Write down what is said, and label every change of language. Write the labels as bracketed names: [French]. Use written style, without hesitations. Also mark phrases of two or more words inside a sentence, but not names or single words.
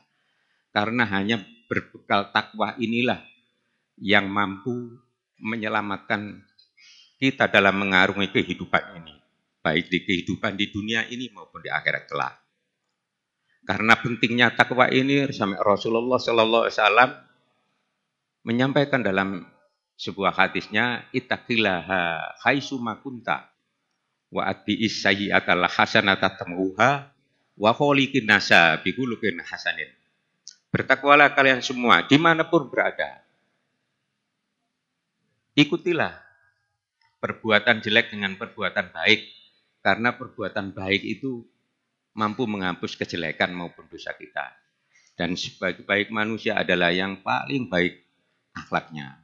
[Indonesian] Karena hanya berbekal takwa inilah yang mampu menyelamatkan kita dalam mengarungi kehidupan ini, baik di kehidupan di dunia ini maupun di akhirat kelak. Karena pentingnya takwa ini sampai Rasulullah [Arabic] صلى الله عليه وسلم [Indonesian] menyampaikan dalam sebuah hadisnya, [Arabic] اتق الله حيثما كنت وأتبع السيئة الحسنة تمحها وخالق الناس بخلق حسن. [Indonesian] Bertakwalah kalian semua dimanapun berada. Ikutilah perbuatan jelek dengan perbuatan baik, karena perbuatan baik itu mampu menghapus kejelekan maupun dosa kita. Dan sebaik-baik manusia adalah yang paling baik akhlaknya.